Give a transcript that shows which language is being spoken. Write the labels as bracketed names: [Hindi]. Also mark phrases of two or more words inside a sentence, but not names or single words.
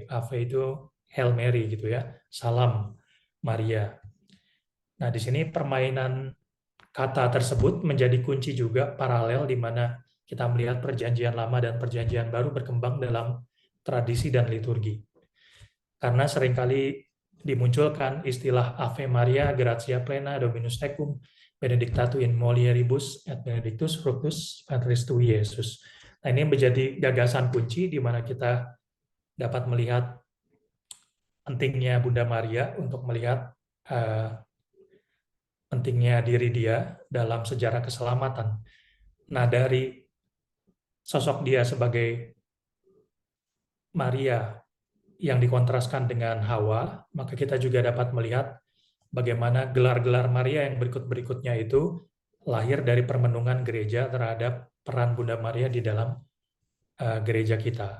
[Indonesian] Ave itu Hail Mary gitu ya, salam Maria. Nah, di sini permainan kata tersebut menjadi kunci juga paralel di mana kita melihat Perjanjian Lama dan Perjanjian Baru berkembang dalam tradisi dan liturgi. Karena seringkali dimunculkan istilah [Latin] Ave Maria, Gratia Plena, Dominus Tecum, Benedicta tu in mulieribus, et benedictus fructus ventris tui, [Indonesian] Yesus. Nah, ini menjadi gagasan kunci di mana kita dapat melihat pentingnya Bunda Maria untuk melihat pentingnya diri dia dalam sejarah keselamatan. Nah, dari sosok dia sebagai Maria yang dikontraskan dengan Hawa, maka kita juga dapat melihat bagaimana gelar-gelar Maria yang berikut-berikutnya itu lahir dari permenungan gereja terhadap peran Bunda Maria di dalam gereja kita.